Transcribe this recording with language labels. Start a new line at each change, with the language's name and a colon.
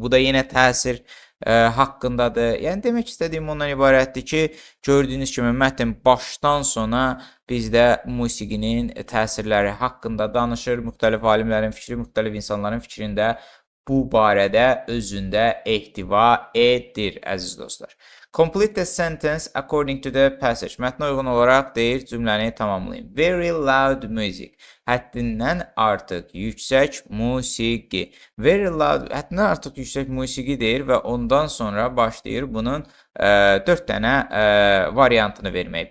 Azerbaijani: Bu da yenə təsir haqqındadır. Yəni demək istədiyim ondan ibarətdir ki, gördüyünüz kimi mətn başdan sona bizdə musiqinin təsirləri haqqında danışır. Müxtəlif alimlərin fikri, müxtəlif insanların fikrində bu barədə özündə ehtiva edir, əziz dostlar.
English: Complete the sentence according to the passage.
Azerbaijani: Mətnə uyğun olaraq deyir, cümləni tamamlayın.
English: Very loud music.
Azerbaijani: Həddindən artıq yüksək musiqi.
English: Very loud,
Azerbaijani: həddindən artıq yüksək musiqi deyir və ondan sonra başlayır bunun 4 dənə variantını verməyə.